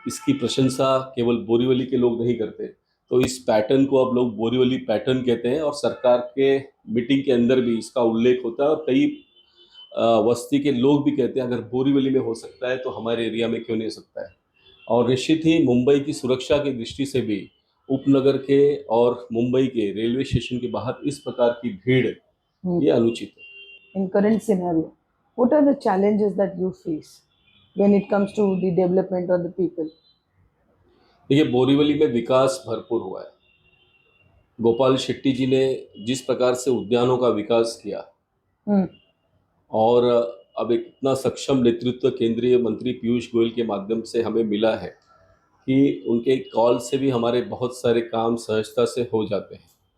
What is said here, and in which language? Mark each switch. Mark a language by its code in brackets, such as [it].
[hi] इसकी प्रशंसा केवल बोरीवली के लोग नहीं करते। तो इस पैटर्न को अब लोग बोरीवली पैटर्न कहते हैं और सरकार के मीटिंग के अंदर भी इसका उल्लेख होता है। और कई बस्ती के लोग भी कहते हैं अगर बोरीवली में हो सकता है तो हमारे एरिया में क्यों नहीं हो सकता है। और निश्चित ही मुंबई की सुरक्षा की दृष्टि से भी उपनगर के और मुंबई के रेलवे स्टेशन के बाहर इस प्रकार की भीड़ ये अनुचित है। [en] In current scenario, what are the challenges that you face when it comes to the development of the people? [hi] देखिए, बोरीवली में विकास भरपूर हुआ है। गोपाल शेट्टी जी ने जिस प्रकार से उद्यानों का विकास किया हम्म, और अब एक इतना सक्षम नेतृत्व केंद्रीय मंत्री पीयूष गोयल के माध्यम से हमें मिला है कि उनके कॉल से भी हमारे बहुत सारे काम सहजता से हो जाते हैं।